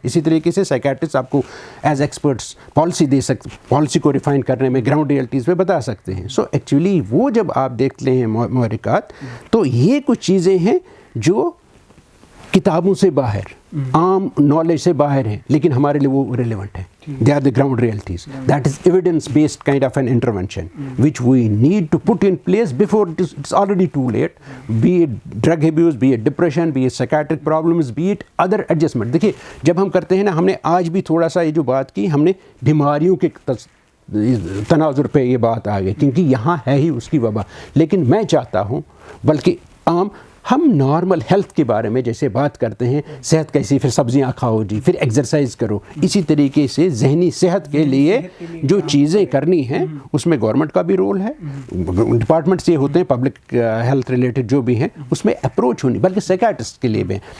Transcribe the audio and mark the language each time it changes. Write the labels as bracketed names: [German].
[Hindi] इसी तरीके से साइकियाट्रिस्ट आपको एज एक्सपर्ट्स पॉलिसी दे सकते, पॉलिसी को रिफाइन करने में ग्राउंड रियलिटीज़ पे बता सकते हैं. सो एक्चुअली वो जब आप देखते हैं मुहर्रिकात, तो ये कुछ चीज़ें हैं जो किताबों से बाहर, आम नॉलेज से बाहर हैं, लेकिन हमारे लिए वो रिलेवेंट है. [English] They are the ground realities. That is evidence-based kind of an intervention, which we need to put in place before it's already too late. Be it drug abuse, be it depression, be it psychiatric problems, be it other adjustment. [Hindi] देखिए, जब हम करते हैं ना, हमने आज भी थोड़ा सा ये जो बात की, हमने बीमारियों के तनाजुर पे ये बात आ गई, क्योंकि यहाँ है ही उसकी वबा. लेकिन मैं चाहता हूँ, बल्कि आम हम नॉर्मल हेल्थ के बारे में जैसे बात करते हैं, सेहत कैसी, फिर सब्जियां खाओ जी, फिर एक्सरसाइज करो, इसी तरीके से जहनी सेहत के लिए जो चीज़ें करनी हैं उसमें गवर्नमेंट का भी रोल है, डिपार्टमेंट्स ये होते हैं पब्लिक हेल्थ रिलेटेड जो भी हैं, उसमें अप्रोच होनी, बल्कि साइकियाट्रिस्ट के लिए भी.